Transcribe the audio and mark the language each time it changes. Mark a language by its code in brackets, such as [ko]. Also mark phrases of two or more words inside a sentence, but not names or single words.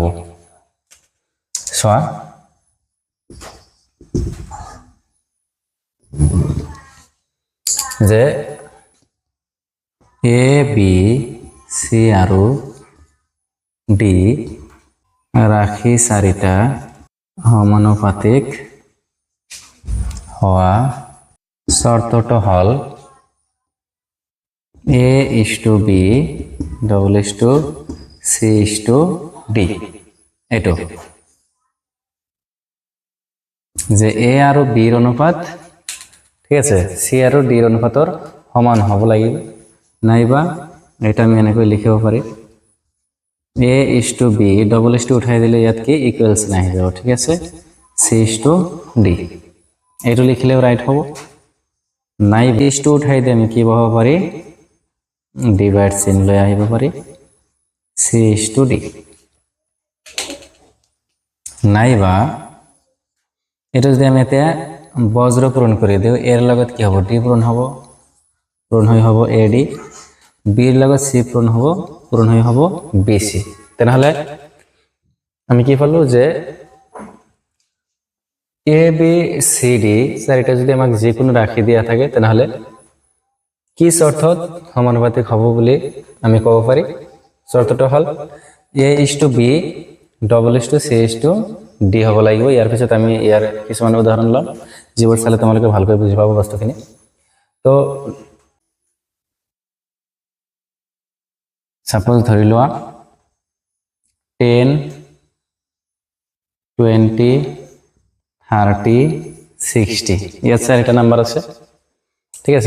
[as] চোৱা, যে এ বি সি আৰু ডি ৰাশি চাৰিটা সমানুপাতিক হোৱা শৰ্তটো হল [en] A is to B double is to C is to D. [as] এইটো যে এ আৰু বিৰ অনুপাত, ঠিক আছে, সি আৰু ডিৰ অনুপাতৰ সমান হ'ব লাগিব, নাইবা এটা আমি এনেকৈ লিখিব পাৰি [en] A is to B double is to [as] উঠাই দিলে ইয়াত কি ইকুৱেলছ নাহি যাব, ঠিক আছে, [en] C is to D. [as] এইটো লিখিলেও ৰাইট হ'ব, নাইবা [en] is to [as] উঠাই দিয়ে আমি কি পাব পাৰি [en] divide sign [as] লৈ আহিব পাৰি [en] C is to D. [bn] নাইবা এটা যদি আমি এতিয়া বজ্র পূরণ করে দিও এর লগত কি হবে ডি পূরণ হয়ে হব এ ডি, বির লগত সি পূরণ হয়ে হব বি সি। তাহলে আমি কি পালো যে এ বি সি ডি চারিটা যদি আমাক যে কোনো রাখি দিয়া থাকে তাহলে কি শর্তত সমানুপাতিক হব বলে আমি কব পারি। [as] শর্তটো হল [en] A is to B double is to C is to D [as] হব লাগিব। ইয়ার পিছত আমি ইয়ার কিছুমান উদাহরণ লম যিবোৰ চালে তোমালোকে ভালকৈ বুজি পাব বস্তুখিনি। তো সাপোজ ধৰি লোৱা 10 20 30 60 ইয়াত চাৰিটা নাম্বার আছে, ঠিক আছে।